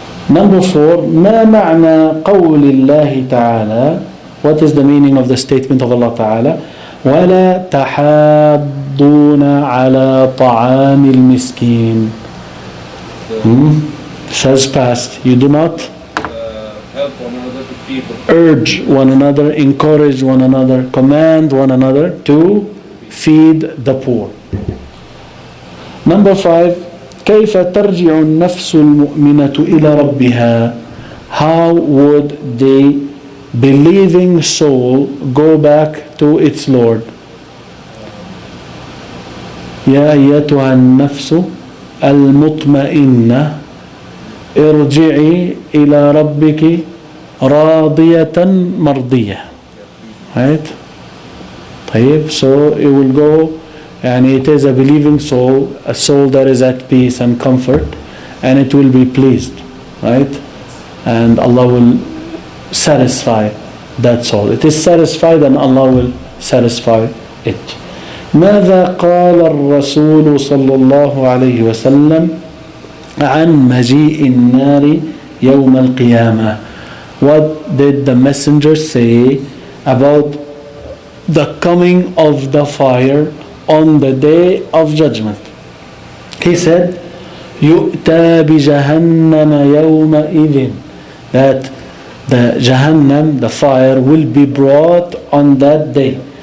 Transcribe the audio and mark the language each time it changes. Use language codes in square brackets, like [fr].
[en] Number 4, [ar] ما معنى قول الله تعالى? [en] What is the meaning of the statement of Allah Ta'ala? [ar] ولا تحاضون على طعام المسكين. [en] Says past. You do not help one another to feed the urge one another, encourage one another, command one another to feed the poor. Number 5. كيف ترجع النفس المؤمنة إلى ربها? How would the believing soul go back to its Lord? يا أيتها النفس المطمئنة ارجعي إلى ربك راضية مرضية. Right? طيب, so it will go, and it is a believing soul, a soul that is at peace and comfort, and it will be pleased, right? And Allah will satisfy that soul. It is satisfied and Allah will satisfy it. [ar] ماذا قال الرسول صلى الله عليه وسلم عن مجيء النار يوم القيامة? [en] What did the messenger say about the coming of the fire on the day of judgment? He said, [ar] يؤتى بجهنم يومئذ, [en] that the Jahannam, the fire, will be brought on that day.